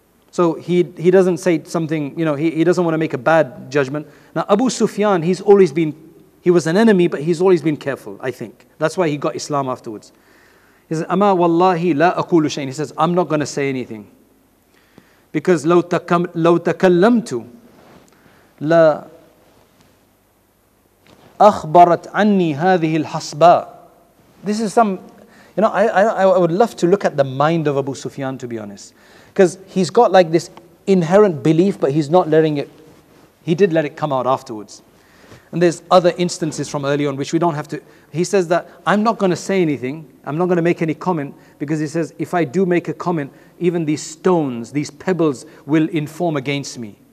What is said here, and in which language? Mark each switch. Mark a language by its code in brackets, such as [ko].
[en] So he doesn't say something, he doesn't want to make a bad judgment. Now Abu Sufyan, he was an enemy, but he's always been careful, I think. That's why he got Islam afterwards. He says, [ar] Ama wallahi la aqulu shayn. [en] He says, I'm not going to say anything. Because [ar] لو تكلمت لا أخبرت عني هذه الحصباء. [en] This is I would love to look at the mind of Abu Sufyan, to be honest. Because he's got like this inherent belief, but he's not letting it, he did let it come out afterwards. And there's other instances from early on which we don't have to, he says that I'm not going to say anything, I'm not going to make any comment, because he says if I do make a comment, even these stones, these pebbles will inform against me.